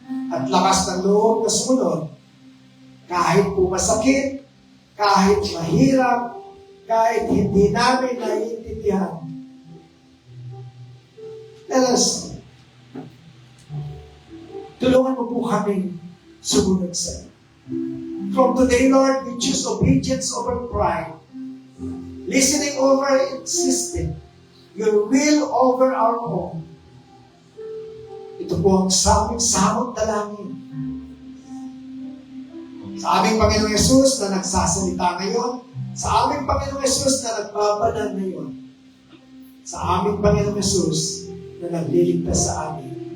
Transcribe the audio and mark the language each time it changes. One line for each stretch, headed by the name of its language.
Filipino: At lakas ng loob na sumunod, kahit po masakit, kahit mahirap, kahit hindi namin naiintindihan.
English: Let us,
Filipino: tulungan mo po kami sumunod sa iyo.
English: From today, Lord, we choose obedience over pride, listening over insisting, your will over our own.
Filipino: Ito po ang aming samot dalangin. Sa aming Panginoong Yesus na nagsasalita ngayon, sa aming Panginoong Yesus na nagbabanal ngayon, sa aming Panginoong Yesus na nagliligtas sa amin.